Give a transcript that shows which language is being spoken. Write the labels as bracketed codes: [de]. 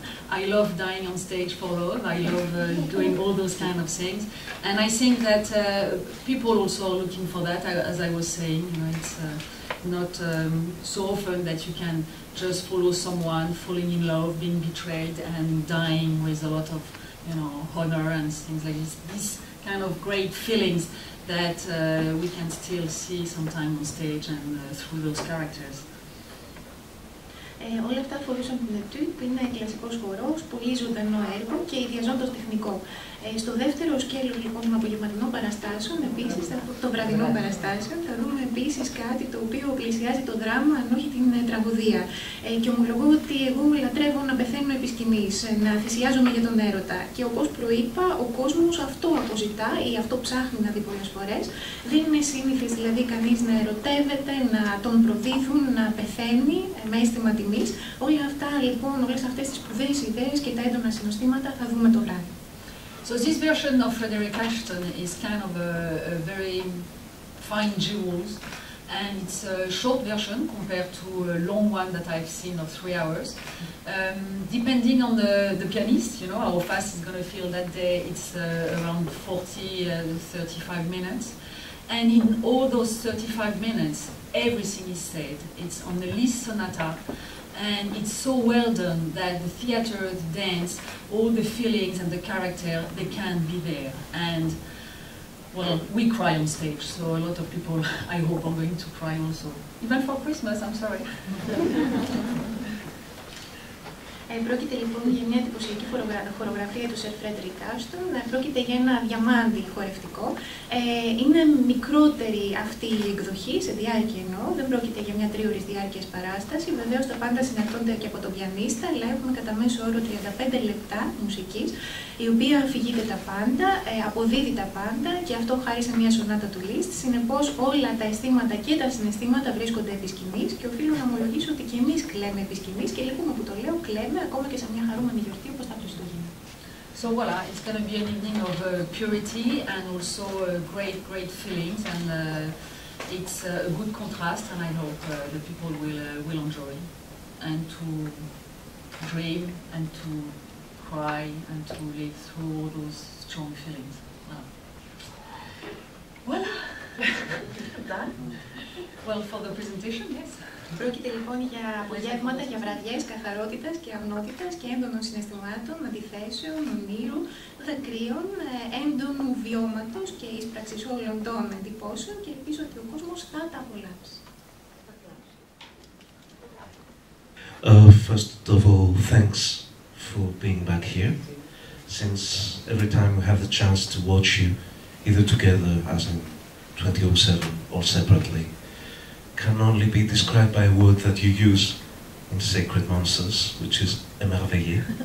[en] I love dying on stage for love, I love doing all those kind of things, and I think that people also are looking for that, as I was saying, you know, it's not so often that you can just follow someone falling in love, being betrayed, and dying with a lot of, you know, honor and things like this. These kind of great feelings that we can still see sometime on stage and through those characters. [el] Όλα αυτά αφορούσαν την Ετούτ, που είναι κλασικός χορός, πολύ ζωντανό έργο και ιδιαζόντως τεχνικό. Στο δεύτερο σκέλος λοιπόν των απογευματινών παραστάσεων, επίσης, των βραδινών παραστάσεων, θα δούμε επίσης κάτι το οποίο πλησιάζει το δράμα, αν όχι την τραγωδία. Και ομολογώ ότι εγώ λατρεύω να πεθαίνω επί σκηνής, να θυσιάζομαι για τον έρωτα. Και όπως προείπα, ο κόσμος αυτό αποζητά ή αυτό ψάχνει να δει πολλές φορές. Δεν είναι σύνηθες δηλαδή κανείς να ερωτεύεται, να τον προδίδουν, να πεθαίνει με αίσθημα τιμής. Όλα αυτά λοιπόν, όλες αυτές τις σπουδαίες ιδέες και τα έντονα συνοστήματα θα δούμε το βράδυ. [en] So this version of Frederick Ashton is kind of a very fine jewels, and it's a short version compared to a long one that I've seen of 3 hours. Depending on the pianist, you know, how fast he's going to feel that day, it's around 40-35 minutes. And in all those 35 minutes, everything is said. It's on the Liszt sonata. And it's so well done that the theater, the dance, all the feelings and the character, they can be there. And, well, we cry on stage, so a lot of people, I hope, are going to cry also. Even for Christmas, I'm sorry. [el] Πρόκειται λοιπόν για μια εντυπωσιακή χορογραφία του Σερ Φρέντερικ Άστον. Πρόκειται για ένα διαμάντι χορευτικό. Είναι μικρότερη αυτή η εκδοχή, σε διάρκεια εννοώ. Δεν πρόκειται για μια 3ωρης διάρκειας παράσταση. Βεβαίως τα πάντα συναρτώνται και από τον πιανίστα, αλλά έχουμε κατά μέσο όρο 35 λεπτά μουσικής, η οποία αφηγείται τα πάντα, αποδίδει τα πάντα, και αυτό χάρη σε μια σονάτα του Liszt. Συνεπώς όλα τα αισθήματα και τα συναισθήματα βρίσκονται επί σκηνής, και οφείλω να ομολογήσω ότι και εμείς κλαίμε επί σκηνής, και λυπούμε που το λέω, κλαίμε ακόμα και σε μια χαρούμενη γιορτή όπως τα Χριστούγεννα. [en] So voilà, it's going to be an evening of purity and also great feelings, and it's a good contrast, and I hope the people will enjoy and to dream and to cry and to live through all those strong feelings. Voilà. Done? Well, for the presentation, yes. [el] Πρόκειται λοιπόν για απογεύματα, για βραδιές καθαρότητας και αγνότητας και έντονων συναισθημάτων, αντιθέσεων, ονείρου, δακρύων, έντονου βιώματος και ίσπραξης όλων των εντυπώσεων, και ελπίζω ότι ο κόσμος θα τα απολαύσει. [en] First of all, thanks for being back here, since every time we have the chance to watch you, either together as in 2007 or separately, can only be described by a word that you use in Sacred Monsters, which is émerveillé.